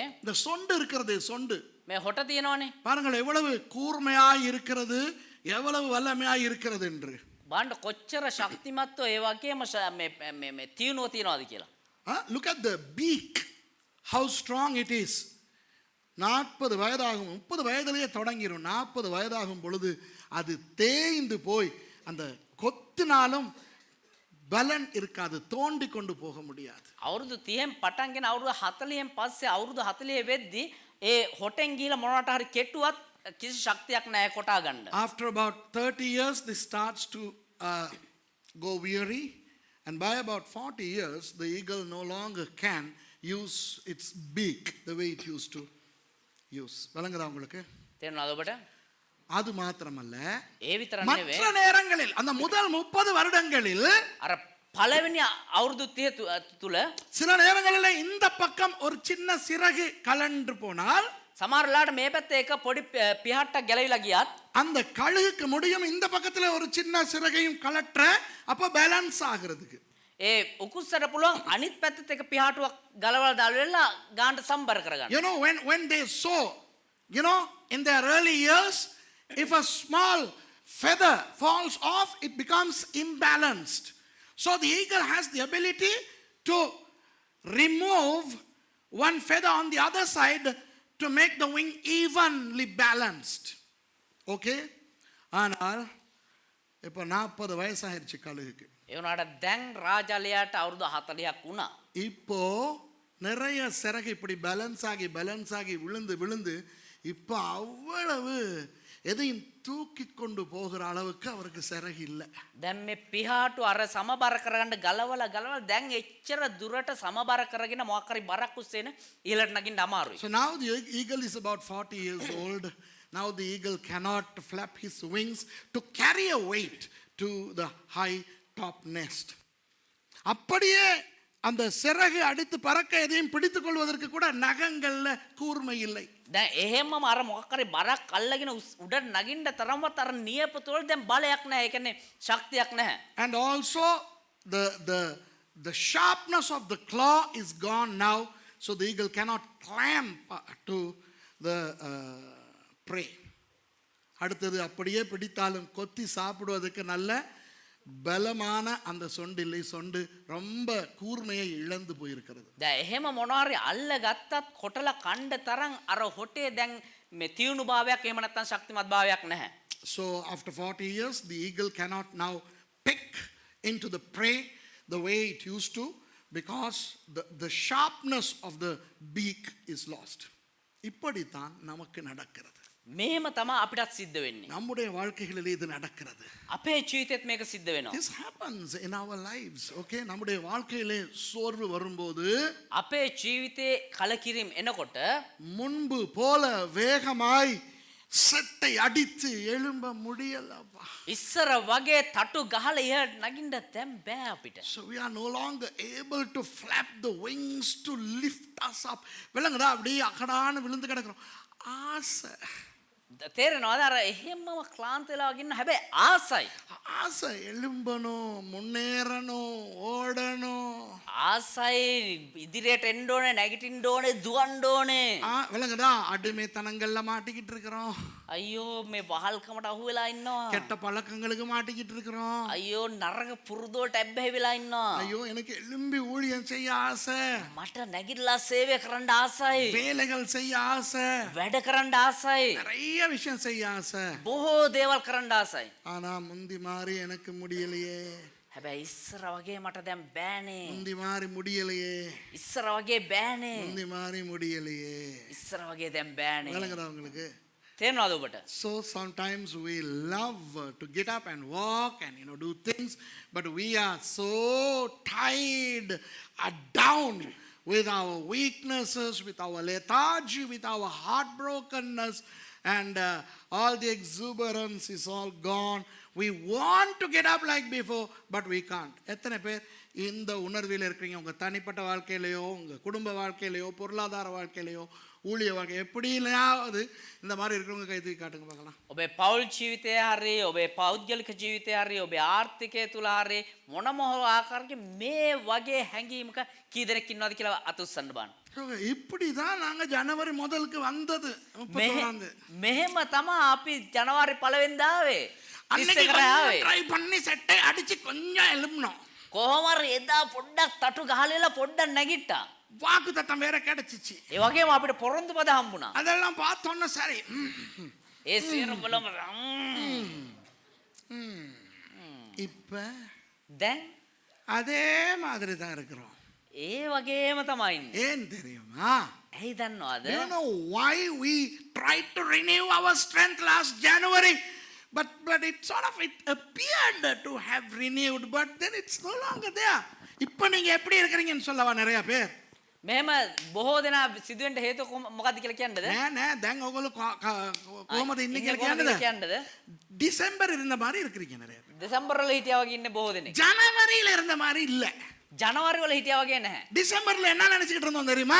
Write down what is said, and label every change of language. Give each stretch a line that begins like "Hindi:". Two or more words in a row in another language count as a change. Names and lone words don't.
Tamil: இந்த சொண்டு இருக்கிறது, சொண்டு
Sinhala: මේ හොට තියෙනවනේ.
Tamil: பாருங்கள் எவ்வளவு கூர்மையாய் இருக்கிறது, எவ்வளவு வல்லமையாய் இருக்கிறது என்று.
Sinhala: බාන්න කොච්චර ශක්තිමත්ව ඒ වගේම මේ තියුණුව තියනවාද කියලා.
English: Look at the beak, how strong it is.
Tamil: 40 வயதாகும், 30 வயதிலேயே தொடங்கிரும். 40 வயதாகும் பொழுது அது தேய்ந்து போய் அந்த கொத்தினாலும் பலன் இருக்காது, தோண்டி கொண்டு போக முடியாது.
Sinhala: අවුරුදු 30න් පටන්ගෙන අවුරුදු 40න් පස්සේ අවුරුදු 40 වෙද්දි ඒ හොටෙන් ගිහලා මොනවට හරි කෙටුවත් කිසි ශක්තියක් නැහැ කොටා ගන්න.
English: After about 30 years, this starts to go weary, and by about 40 years, the eagle no longer can use its beak the way it used to use.
Tamil: விளங்குதா உங்களுக்கு?
Sinhala: තේරෙනවද ඔබට?
Tamil: அது மாத்திரமல்ல,
Sinhala: ඒ විතරක්
Tamil: மற்ற
Sinhala: නෙවෙයි
Tamil: நேரங்களில் அந்த முதல் 30 வருடங்களில்
Sinhala: අර පළවෙනි අවුරුදු 30 තුල
Tamil: சில நேரங்களில் இந்த பக்கம் ஒரு சின்ன சிறகு கலண்டு போனால்
Sinhala: සමහර වෙලාවට මේ පැත්තේ එක පොඩි පිහට්ටක් ගැලවිලා ගියත්
Tamil: அந்த கழுகுக்கு முடியும் இந்த பக்கத்துல ஒரு சின்ன சிறகையும் கலற்ற, அப்ப பேலன்ஸ் ஆகிறதுக்கு.
Sinhala: ඒ උකුස්සට පුළුවන් අනිත් පැත්තට එක පිහාටුවක් ගලවලා දාලා ගානට සම්බර කරගන්න.
English: You know, when they sow, you know, in their early years, if a small feather falls off, it becomes imbalanced. So the eagle has the ability to remove one feather on the other side to make the wing evenly balanced.
Tamil: Okay? ஆனால் இப்போ 40 வயசாயிருச்சு கழுகுக்கு.
Sinhala: ඒ වුණාට දැන් රාජලයාට අවුරුදු 40ක් වුණා.
Tamil: இப்போ நிறைய சிறகு இப்படி பேலன்ஸ் ஆகி விழுந்து விழுந்து இப்போ அவ்வளவு எதையும் தூக்கி கொண்டு போகிற அளவுக்கு அவருக்கு சிறகு இல்லை.
Sinhala: දැන් මේ පිහාටු අර සමබර කරගන්න ගලවලා දැන් එච්චර දුරට සමබර කරගෙන මොකක් හරි බරක් උස්සේන ඉහළට නගින්න අමාරුයි.
English: So now the eagle is about 40 years old. Now the eagle cannot flap his wings to carry a weight to the high top nest.
Tamil: அப்படியே அந்த சிறகு அடித்து பறக்க எதையும் பிடித்துக் கொள்வதற்கு கூட நகங்கள்ல கூர்மை இல்லை.
Sinhala: දැන් එහෙමම අර මොකක් හරි බරක් අල්ලගෙන උඩට නගින්න තරම්වත් අර නියපොතු වල දැන් බලයක් නැහැ. ඒ කියන්නේ ශක්තියක් නැහැ.
English: And also the sharpness of the claw is gone now, so the eagle cannot clamp to the prey.
Tamil: அடுத்தது அப்படியே பிடித்தாலும் கொத்தி சாப்பிடுவதற்கு நல்ல பலமான அந்த சொண்டு ரொம்ப கூர்மையை இழந்து போயிருக்கிறது.
Sinhala: දැන් එහෙම මොනවාරි අල්ල ගත්තත් කොටලා කණ්ඩ තරම් අර හොටේ දැන් මේ තියුණු භාවයක් එහෙම නැත්නම් ශක්තිමත් භාවයක් නැහැ.
English: So after 40 years the eagle cannot now pick into the prey the way it used to, because the sharpness of the beak is lost.
Tamil: இப்படித்தான் நமக்கு நடக்கிறது.
Sinhala: මෙහෙම තමයි අපිටත් සිද්ධ වෙන්නේ.
Tamil: நம்முடைய வாழ்க்கைகளிலே இது நடக்கிறது.
Sinhala: අපේ ජීවිතෙත් මේක සිද්ධ වෙනවා.
English: This happens in our lives.
Tamil: Okay, நம்முடைய வாழ்க்கையிலே சோர்வு வரும்போது
Sinhala: අපේ ජීවිතේ කලකිරීම එනකොට
Tamil: முன்பு போல வேகமாய் செட்டை அடித்து எழும்ப முடியலப்பா.
Sinhala: ඉස්සර වගේ තටු ගහලා ඉහළට නගින්න දැන් බෑ අපිට.
English: So we are no longer able to flap the wings to lift us up.
Tamil: விலங்குதா அப்படியே அகடான விழுந்து கிடக்குறோம். ஆசை.
Sinhala: තේරෙනවද අර එහෙමම ක්ලාන්ත වෙලා වගේ ඉන්න හැබැයි ආසයි.
Tamil: ஆசை எழும்பணும், முன்னேறணும், ஓடணும்.
Sinhala: ආසයි ඉදිරියට එන්න ඕනේ, නැගිටින්න ඕනේ, දුවන්න ඕනේ.
Tamil: விலங்குதா அடிமைத்தனங்கள்ல மாட்டிக்கிட்டு இருக்கிறோம்.
Sinhala: අයියෝ මේ වහල්කමට අහු වෙලා ඉන්නවා.
Tamil: கெட்ட பழக்கங்களுக்கு மாட்டிக்கிட்டு இருக்கிறோம்.
Sinhala: අයියෝ නරක පුරුදුවට ඇබ්බැහි වෙලා ඉන්නවා.
Tamil: ஐயோ எனக்கு எலும்பி ஊழியம் செய்ய ஆசை,
Sinhala: මට නැගිටලා සේවය කරන්න ආසයි.
Tamil: வேலைகள் செய்ய ஆசை,
Sinhala: වැඩ කරන්න ආසයි.
Tamil: நிறைய விஷயம் செய்ய ஆசை.
Sinhala: බොහෝ දේවල් කරන්න ආසයි.
Tamil: ஆனா முந்தி மாதிரி எனக்கு முடியலையே.
Sinhala: හැබැයි ඉස්සර වගේ මට දැන් බෑනේ.
Tamil: முந்தி மாதிரி முடியலையே.
Sinhala: ඉස්සර වගේ බෑනේ.
Tamil: முந்தி மாதிரி முடியலையே.
Sinhala: ඉස්සර වගේ දැන් බෑනේ.
Tamil: விளங்குதா உங்களுக்கு?
Sinhala: තේරෙනවද ඔබට?
English: So sometimes we love to get up and walk and do things, but we are so tired, down with our weaknesses, with our lethargy, with our heartbrokenness, and all the exuberance is all gone. We want to get up like before, but we can't.
Tamil: எத்தனை பேர் இந்த உணர்வில் இருக்கிறீங்க? உங்கள் தனிப்பட்ட வாழ்க்கையிலையோ, உங்கள் குடும்ப வாழ்க்கையிலையோ, பொருளாதார வாழ்க்கையிலையோ, ஊழிய வாழ்க்கை எப்படியாவது இந்த மாதிரி இருக்கிறவங்க கை தூக்கி காட்டுங்க பார்க்கலாம்.
Sinhala: ඔබේ පෞල් ජීවිතය හරි, ඔබේ පෞද්ගලික ජීවිතය හරි, ඔබේ ආර්ථිකය තුල හරි මොනම ආකාරයකින් මේ වගේ හැඟීමක කී දෙනෙක් ඉන්නවද කියලා අතුස්සන්න බලන්න.
Tamil: இப்படி தான் நாங்கள் ஜனவரி முதலுக்கு வந்தது.
Sinhala: මෙහෙම තමයි අපි ජනවාරි 1 වෙනිදා ආවේ.
Tamil: அன்னைக்கு ட்ரை பண்ணி செட்டை அடிச்சு கொஞ்சம் எழும்பணும்.
Sinhala: කොහොමද එදා පොඩ්ඩක් තටු ගහලා පොඩ්ඩක් නැගිට්ටා.
Tamil: வாக்கு தத்தம் வேற கிடைச்சிச்சு.
Sinhala: ඒ වගේම අපිට පොරොන්දු පද හම්බුණා.
Tamil: அதெல்லாம் பார்த்தோன்னே சரி.
Sinhala: ඒ සියර බලම
Tamil: இப்ப
Sinhala: දැන්
Tamil: அதே மாதிரி தான் இருக்கிறோம்.
Sinhala: ඒ වගේම තමයි ඉන්නේ.
Tamil: ஏன் தெரியுமா?
Sinhala: ඇයි දන්නවද?
English: You know why we tried to renew our strength last January, but it sort of it appeared to have renewed, but then it's no longer there.
Tamil: இப்போ நீங்க எப்படி இருக்கீங்கன்னு சொல்லவா நிறைய பேர்.
Sinhala: මෙහෙම බොහෝ දෙනා සිදුවෙන්න හේතුව මොකක්ද කියලා කියන්නද? නෑ දැන් ඔයගොල්ලෝ කොහමද ඉන්නේ කියලා කියන්නද?
Tamil: டிசம்பர் இருந்த மாதிரி இருக்கீங்க நிறைய பேர்.
Sinhala: දෙසැම්බර් වල හිටියා වගේ ඉන්නේ බොහෝ දෙනෙක්.
Tamil: ஜனவரியில இருந்த மாதிரி இல்ல.
Sinhala: ජනවාරි වල හිටියා වගේ නැහැ.
Tamil: டிசம்பர்ல என்ன நினைச்சிட்டு இருந்தோம் தெரியுமா?